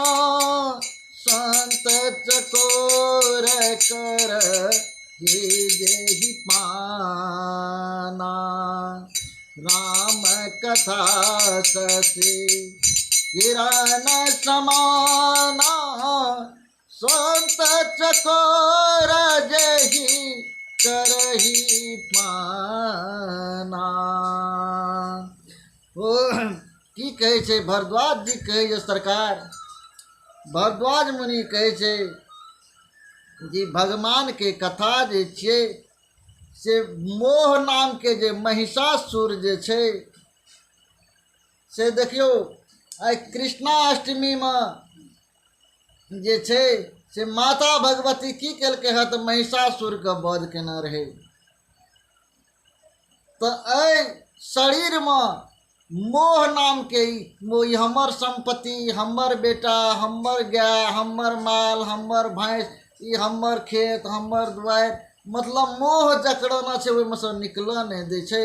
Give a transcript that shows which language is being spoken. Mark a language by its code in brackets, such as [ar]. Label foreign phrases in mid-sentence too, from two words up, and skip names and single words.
[awa] संत चकोर कर जेहि पाना, राम कथा सची किरण समाना, संत चकोर जेहि करहि पाना। [mai] की कहे छे भरद्वाज जी? कहे जे सरकार, भरद्वाज मुनि कहे छे कि भगवान के कथा जे छे से मोह नाम के जे महिषासुर जे छे से देखियो आइ कृष्णाष्टमी में जे छे से माता भगवती की केलकै है तो महिषासुर के वध केने रहे। तो एहि शरीर में मोह नाम के मोह, हमर संपत्ति, हमर बेटा, हमर गाय, हमर माल, हमर भैंस, ई हमर खेत, हमर दुआर, मतलब मोह जकड़ना छे ओहि में से निकल नहीं दे छे।